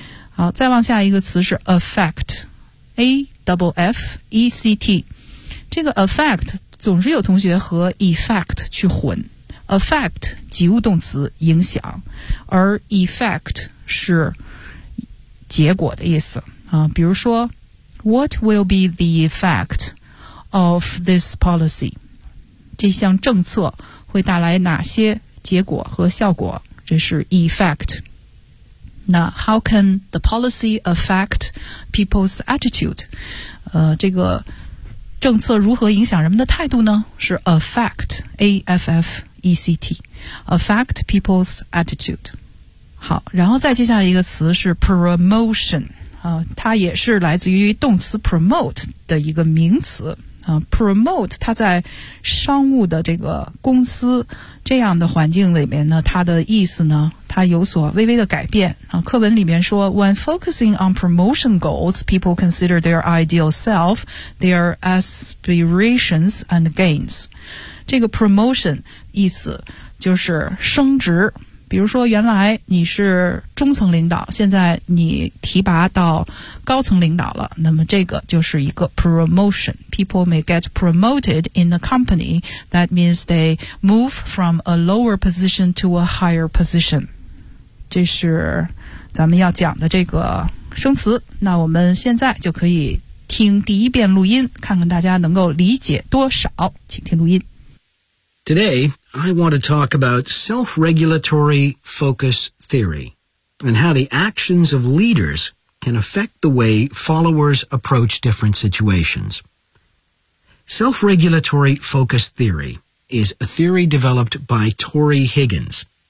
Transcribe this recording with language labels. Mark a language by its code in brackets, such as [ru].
[zh] 好，再往下一个词是 affect， A-F-F-E-C-T， 这个 affect 总是有同学和 effect 去混， affect 及物动词影响，而 effect 是结果的意思啊。比如说 [en] What will be the effect of this policy? [zh] 这项政策会带来哪些结果和效果？这是 effect。那 [en] how can the policy affect people's attitude? [zh] 这个政策如何影响人们的态度呢？是 [en] affect, A-F-F-E-C-T, affect people's attitude。 [zh] 好，然后再接下来一个词是 promotion，它也是来自于动词 promote 的一个名词 promote 它在商务的这个公司这样的环境里面呢，它的意思呢它有所微微的改变啊。课文里面说 [en] When focusing on promotion goals, people consider their ideal self, their aspirations and gains. [zh] 这个 promotion 意思就是升职，比如说原来你是中层领导，现在你提拔到高层领导了，那么这个就是一个 promotion. [en] People may get promoted in the company. That means they move from a lower position to a higher position. [zh] 这是咱们要讲的这个生词。那我们现在就可以听第一遍录音，看看大家能够理解多少，请听录音。 [en] Today, I want to talk about self-regulatory focus theory and how the actions of leaders can affect the way followers approach different situations. Self-regulatory focus theory is a theory developed by Tory Higgins.